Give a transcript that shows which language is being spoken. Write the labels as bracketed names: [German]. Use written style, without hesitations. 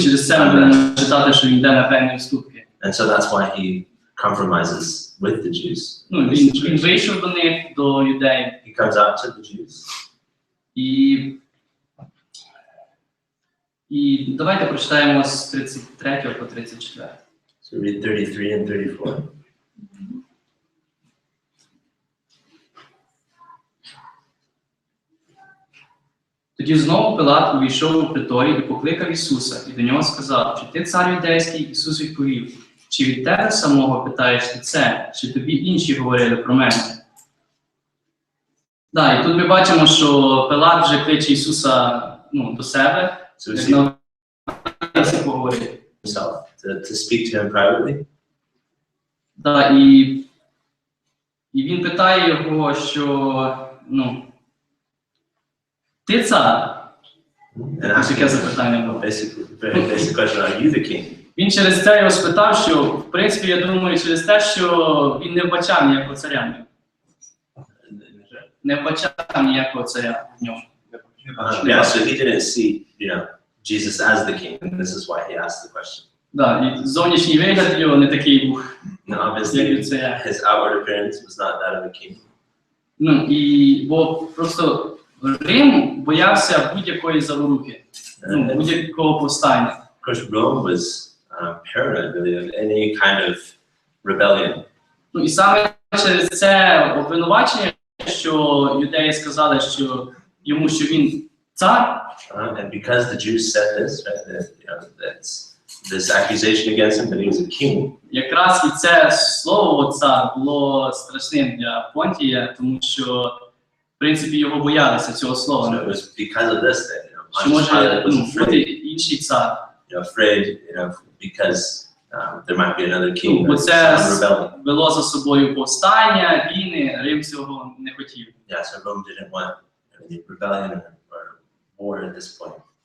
[Ukrainian] Через це ми будемо читати, що він йде на певні уступки. [English] And so that's why he compromises with the Jews. [Ukrainian] Він вийшов до них, до юдеїв. [English] He comes out to the Jews. [Ukrainian] І давайте прочитаємо з 33 по 34. [English] So read 33 and 34. [Ukrainian] Тоді знову Пилат увійшов у приторій і покликав Ісуса, і до нього сказав: чи ти цар юдейський? Ісус відповів: чи від тебе самого питаєш ти це, чи тобі інші говорили про мене? І тут ми бачимо, що Пилат вже кличе Ісуса до себе, як на поговорити. [English] To speak to him privately. [Ukrainian] І він питає його, що ти цар? Таке запитання було. [English] Basic question, are you the king? [Ukrainian] Він через це його спитав, що, в принципі, я думаю, через те, що він не вбачав ніякого царя. Не вбачав ніякого царя в ньому. [English] Yeah, so he didn't see, Jesus as the king, and this is why he asked the question. [Ukrainian] І зовнішній вигляд його не такий був, [English] Now, [Ukrainian] як [English] obviously, [Ukrainian] у царя. [English] his outward appearance was not that of a king. [Ukrainian] Бо просто Рим боявся будь-якої заворухи, будь-якого повстання. [English] Of course, Rome was paranoid really of any kind of rebellion. [Ukrainian] І саме через це обвинувачення, що юдеї сказали, що йому, що він цар. [English] And because the Jews said this, right, that's this accusation against him that he was a king. [Ukrainian] Якраз і це слово цар було страшним для Понтія, тому що, в принципі, його боялися цього слова. [English] So it was because of this that [Ukrainian] Що може [English] Pilate was [Ukrainian] бути [English] afraid, [Ukrainian] інший цар. [English] afraid, because there might be another king. [Ukrainian] Бо [English] or [Ukrainian] це [English] some rebellion. [Ukrainian] вело за собою повстання, війни, Рим цього не хотів. [English] Yeah, so Rome didn't want any rebellion or war at this point.